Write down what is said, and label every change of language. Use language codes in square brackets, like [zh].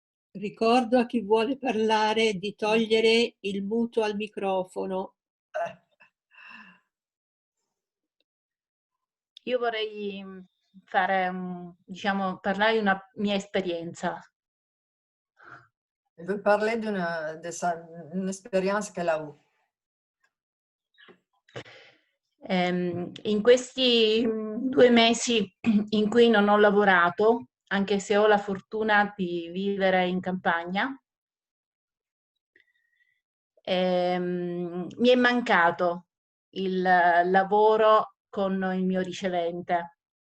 [it] Ricordo a chi vuole parlare di togliere il muto al microfono. Io vorrei fare, diciamo, parlare di una mia esperienza. [fr] Je veux parler d'une expérience qu'elle a eue. [it] In questi 2 mesi in cui non ho lavorato, anche se ho la fortuna di vivere in campagna, mi è mancato il lavoro con il mio ricevente.